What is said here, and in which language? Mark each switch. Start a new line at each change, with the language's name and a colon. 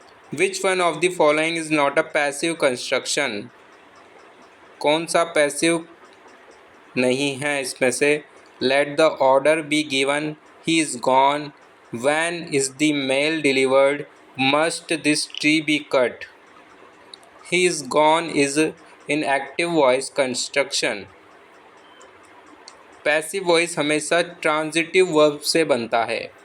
English: Which one of the following is not a passive construction?
Hindi: कौन सा passive नहीं है इसमें से?
English: Let the order be given. He is gone. When is the mail delivered? Must this tree be cut? He is gone is in active voice construction.
Hindi: Passive voice हमेशा transitive verb से बनता है.